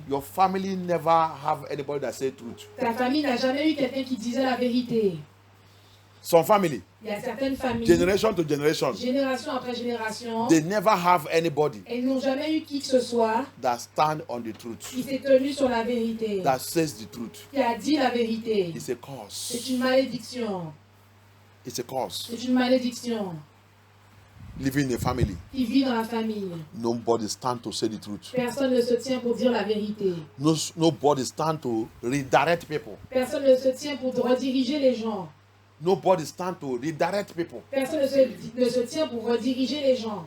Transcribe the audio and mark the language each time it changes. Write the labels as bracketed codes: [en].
[en] Your family never have anybody that say truth. [fr] Ta famille n'a jamais eu quelqu'un qui disait la vérité. [en] Some family, [fr] Il y a certaines familles, [en] generation to generation, [fr] génération après génération, [en] they never have anybody [fr] elles n'ont jamais eu qui que ce soit [en] that stand on the truth, [fr] qui s'est tenu sur la vérité, [en] that says the truth. [fr] qui a dit la vérité. [en] It's a curse. [fr] C'est une malédiction. [en] It's a curse. [fr] C'est une malédiction [en] Living in a family, [fr] qui vit dans la famille. [en] nobody stand to say the truth. [fr] Personne ne se tient pour dire la vérité. [en] Nobody stand to redirect people. [fr] Personne ne se tient pour rediriger les gens. [en] Nobody stand to redirect people. [fr] Personne ne se tient pour rediriger les gens.